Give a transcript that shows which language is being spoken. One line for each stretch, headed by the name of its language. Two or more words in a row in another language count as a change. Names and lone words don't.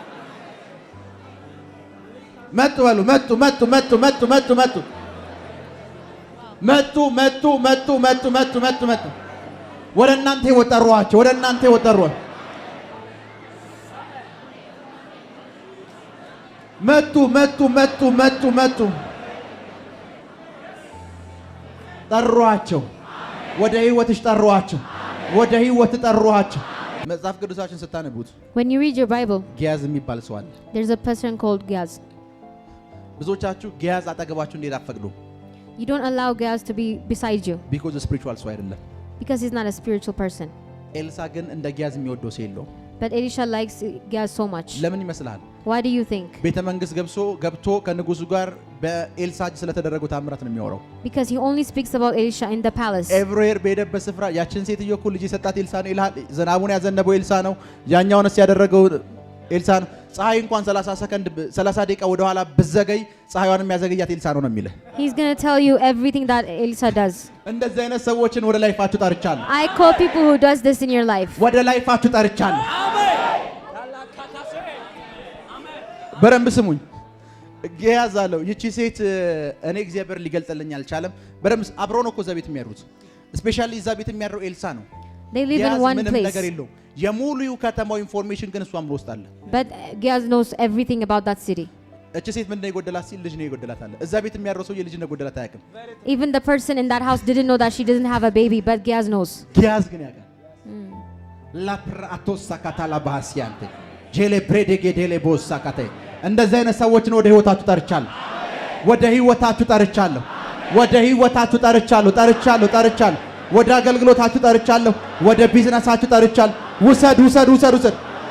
Amharic: መጡ በሉ መጡ ወደ እናንተ ወጠሯቸው መጡ ጠሯቸው ወደ ህይወትሽ ጠሯቸው ወደ ህይወት ጠሯቸው መጽሐፍ ቅዱሳችን ስታነቡት
English: When you read your Bible
Amharic: ጊያዝ የሚባል ሰው አለ
English: there's a person called Gehazi
Amharic: ብዙዎቻችሁ ጊያዝ አጠገባችሁ እንዴት አፈቅዱ
English: You don't allow Gehazi to be beside you because spiritual
Amharic: ሰው አይደለም
English: because he's not a spiritual person
Amharic: ኤልሳ ግን እንደ ጊያዝ የሚወደው ሰው የለው
English: But Elisha likes Gehazi so much
Amharic: ለምን ይመስላል
English: Why do you think
Amharic: ቤተ መንግስት ገብቶ ከንጉሱ ጋር በኤልሳ ስለተደረገው ታምራት ነው የሚያወራው።
English: Because he only speaks about Elisha in the palace.
Amharic: ኤቭሪዌር በሄደበት ስፍራ ያችን ሴትዮ እኮ ልጅ የሰጣት ኤልሳ ነው ይልሃል። ዝናቡን ያዘነበው ኤልሳ ነው። ያኛውንስ ያደረገው ኤልሳ ነው። ፀሐይ እንኳን 30 ደቂቃ ወደ ኋላ ብዘገይ ፀሐይዋንም ያዘገያት ኤልሳ ነው የሚልህ።
English: He's going to tell you everything that Elisha does.
Amharic: እንደዚህ አይነት ሰዎችን ወደ ላይፋችሁ ጠርቻለሁ።
English: I call people who does this in your life.
Amharic: ወደ ላይፋችሁ ጠርቻለሁ። በረምብ ስሙኝ። ገያዛለው ይቺ ሴት እኔ እግዚአብሔር ሊገልጽልኝ አልቻለም። በረምብ አብሮ ነው እኮ እዛ ቤት የሚያድሩት። ስፔሻሊ እዛ ቤት የሚያድረው ኤልሳ ነው።
English: They live in one
Amharic: ምንም
English: place.
Amharic: ነገር የለውም። የሙሉ ከተማው ኢንፎርሜሽን ግን እሷም ውስጥ አለ።
English: But Gehazi knows everything about that city.
Amharic: እቺ ሴት ምን እንደጎደላት ሲል ልጅ ነው የጎደላት አለ። እዛ ቤት የሚያድረው ሰው የልጅ እንደጎደላት አያውቅም።
English: Even the person in that house didn't know that she doesn't have a baby, but Gehazi knows.
Amharic: ጊያዝ ግን ያውቃል። ላፕራቶስ ሳካታላ ባሲያንቴ ጄሌ ብሬዴጌ ዴሌ ቦስ ሳካቴ እንደዚህ አይነት ሰዎችን ወደ ህይወታችሁ ጠርቻለሁ። ወደ ህይወታችሁ ጠርቻለሁ። ወደ ህይወታችሁ ጠርቻለሁ። ወደ አገልግሎታችሁ ጠርቻለሁ። ወደ ቢዝነሳችሁ ጠርቻለሁ። ውሰድ